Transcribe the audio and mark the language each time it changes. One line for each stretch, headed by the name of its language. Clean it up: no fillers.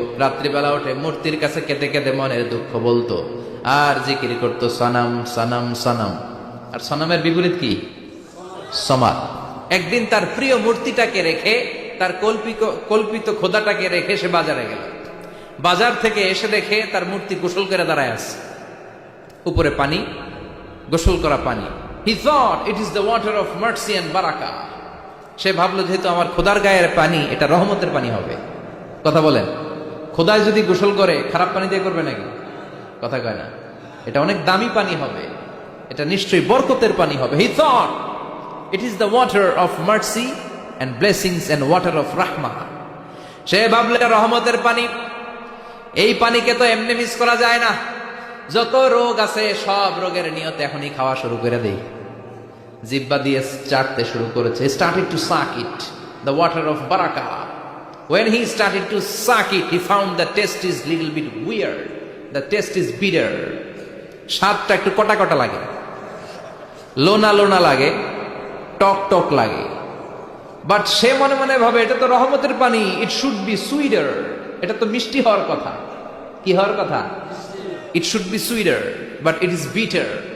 Bangla: রাত্রিবেলা উঠে মূর্তির কাছে কেঁদে কেঁদে মনের দুঃখ বলতো আর জিকির করতো সনাম সনাম সনাম। আর সনামের বিপরীত কি? সমাদ। একদিন তার প্রিয় মূর্তিটাকে রেখে, তার কল্পিত খোদাটাকে রেখে সে বাজারে গেল। বাজার থেকে এসে দেখে তার মূর্তি গোসল করে দাঁড়ায় আছে, উপরে পানি, গোসল করা পানি।
English: He thought it is the water of mercy and barakah.
Bangla: সে ভাবলো যেহেতু আমার খোদার গায়ের পানি, এটা রহমতের পানি হবে। কথা বলেন, খোদায় যদি গোসল করে খারাপ পানি দিয়ে করবে নাকি? কথা কয় না। এটা অনেক দামি পানি হবে, এটা নিশ্চয়ই বরকতের পানি হবে।
English: He thought it is the water of mercy and blessings and water of rahmah.
Bangla: সে ভাবলো এটা রহমতের পানি। এই পানিকে তো এমনি মিস করা যায় না। যত রোগ আছে সব রোগের নিয়তে এখনই খাওয়া শুরু করে দেই। জিহ্বা দিয়ে চাটতে শুরু করেছে।
English: Started to suck it, the water of barakah. When he started to suck it, he found the taste is little bit weird. The taste is bitter.
Bangla: স্বাদটা একটু কটা কটা লাগে, লোনা লোনা লাগে, টক টক লাগে। বাট সে মনে মনে ভাবে এটা তো রহমতের পানি,
English: It should be sweeter.
Bangla: এটা তো মিষ্টি হওয়ার কথা। কি হওয়ার কথা?
English: It should be sweeter, but it is bitter.